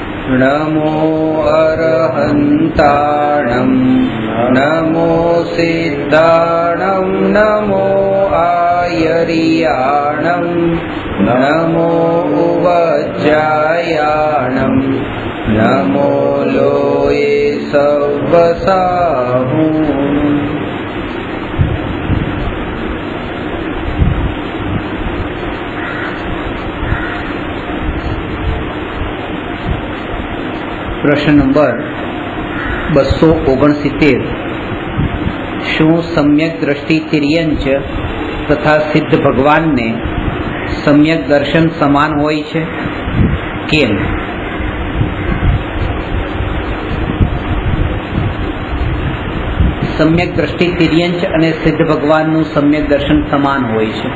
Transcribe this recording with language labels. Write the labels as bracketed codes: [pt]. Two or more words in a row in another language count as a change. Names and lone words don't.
[pra] नमो अरहन्ताणं नमो सिद्धाणं नमो आयर्याणं नमो उवज्जायाणं नमो लोये सव्वसाहुं। [hi] प्रश्न नंबर 269। [gu] શું સમ્યક દ્રષ્ટિ તિર્યંચ તથા સિદ્ધ ભગવાનને સમ્યક દર્શન સમાન હોય છે? કેમ? સમ્યક દ્રષ્ટિ તિર્યંચ અને સિદ્ધ ભગવાનનું સમ્યક દર્શન સમાન હોય છે.